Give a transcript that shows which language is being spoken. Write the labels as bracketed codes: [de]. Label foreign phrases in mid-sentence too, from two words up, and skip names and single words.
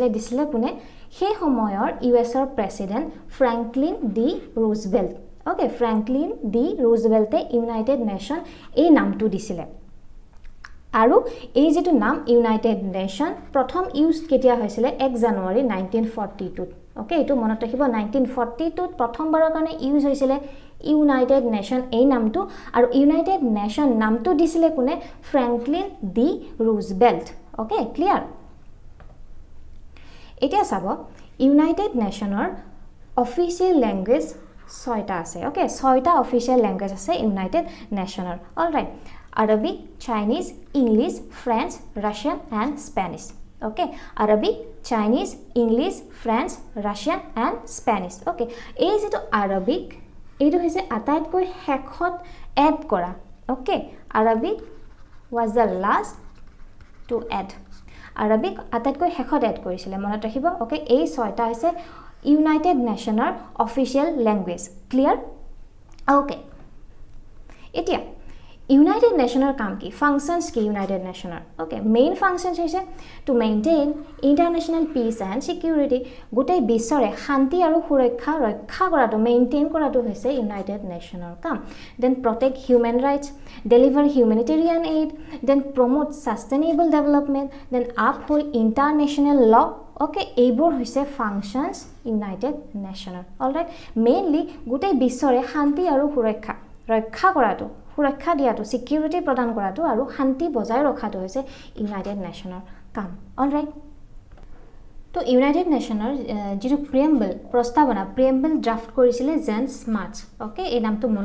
[as] দিছিলে কোনে সেই সময়ৰ [en] USৰ president [as] ফ্ৰাঙ্কলিন ডি ৰুজভেল্ট ওকে ফ্ৰাঙ্কলিন ডি ৰুজভেল্টে ইউনাইটেড নেশ্যন এই নামটো দিছিলে আৰু এই যেটো নাম ইউনাইটেড নেশ্যন প্ৰথম ইউজ কেতিয়া হৈছিল 1 জানুৱাৰী 1942 ওকে এটো মনত ৰাখিব 1942 প্ৰথমবাৰৰ কাৰণে ইউজ হৈছিল ইউনাইটেড নেশ্যন এই নামটো আৰু ইউনাইটেড নেশ্যন নামটো দিছিলে কোনে ফ্ৰাঙ্কলিন ডি ৰুজভেল্ট [en] okay clear [as] এতিয়া চাব ইউনাইটেড নেশ্যনৰ [en] official language [as] 6টা আছে ওকে 6টা [en] official language [as] আছে ইউনাইটেড নেশ্যনৰ অলৰাইট [en] Arabic, Chinese, English, French, Russian and Spanish. Okay, Arabic, Chinese, English, French, Russian and Spanish. [as] Okay, এই যেটো Arabic এইটো হৈছে আটাইতকৈ শেষত এড কৰা [en] Okay, Arabic was the last to add. [as] Arabic আটাইতকৈ শেষত এড কৰিছিল মনত ৰাখিব Okay, এই 6টা হৈছে ইউনাইটেড নেশ্যনৰ [en] official language clear okay, [as] এতিয়া United Nations কাম কি functions কি United Nations [en] okay main functions [as] হৈছে [en] to maintain international peace and security [as] গোটেই বিশ্বৰে শান্তি আৰু সুৰক্ষা ৰক্ষা কৰাটো মেইনটেইন কৰাটো হৈছে [en] United Nations কাম then protect human rights deliver humanitarian aid then promote sustainable development then uphold international law okay [as] এইবোৰ হৈছে [en] functions United Nations alright mainly [as] গোটেই বিশ্বৰে শান্তি আৰু সুৰক্ষা ৰক্ষা কৰাটো সুৰক্ষা দিয়াটো সিকিউৰিটি প্ৰদান কৰাটো আৰু শান্তি বজাই ৰখাটো হৈছে ইউনাইটেড নেশ্যনৰ কাম অলৰাইট তো ইউনাইটেড নেশ্যনৰ যেটো প্ৰিএম্বল প্ৰস্তাৱনা [en] preamble draft [as] কৰিছিলে জেমছ মাৰ্চ ওকে এই নামটো মনত